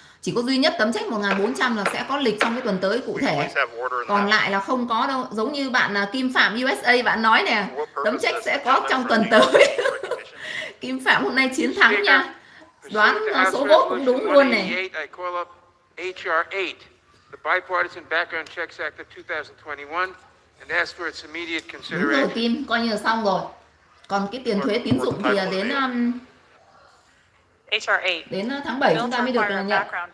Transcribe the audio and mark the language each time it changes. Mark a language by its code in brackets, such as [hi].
[vi] Chỉ có duy nhất tấm check 1400 là sẽ có lịch trong cái tuần tới cụ thể. Còn lại là không có đâu. Giống như bạn Kim Phạm USA bạn nói nè. Tấm check sẽ có trong tuần tới. Kim Phạm hôm nay chiến thắng nha. Đoán số vote cũng đúng luôn này. [en] The Bipartisan Background Checks Act of 2021 and ask for its immediate [vi] Đúng [en] consideration. [vi] rồi Kim, coi như là xong rồi. Còn cái tiền thuế tín dụng thì đến đến tháng 7 chúng ta mới được nhận.